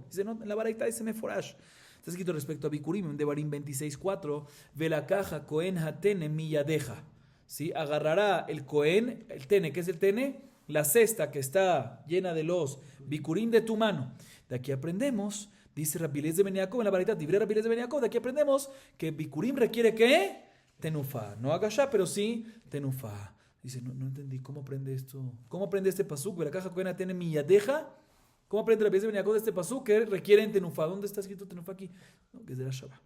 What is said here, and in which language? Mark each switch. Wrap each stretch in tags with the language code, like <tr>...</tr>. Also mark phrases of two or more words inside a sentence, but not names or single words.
<es>Dice, no, en la baraita dice Meforash. Está escrito respecto a Bikurim, de Barim 26.4,</es> <he>ולקח הכהן הטנא מידך.</he> <es>¿Sí? Agarrará el Cohen, el tene, ¿qué es el tene? La cesta que está llena de los Bikurim de tu mano. De aquí aprendemos, dice Rabbi Eliezer ben Yaakov en la baraita, libre Rabbi Eliezer ben Yaakov, de aquí aprendemos que Bikurim requiere ¿qué? Tenufá. No agashá, pero sí tenufá. Dice, no entendí, ¿cómo aprende esto? ¿Cómo aprende este pasuk?</es> <he>ולקח הכהן הטנא מידך.</he> <es>¿Cómo aprende Rabbi Eliezer ben Yaakov de este pasuk que requieren tenufá? ¿Dónde está escrito tenufá aquí? No, que es de la Shabbat.</es>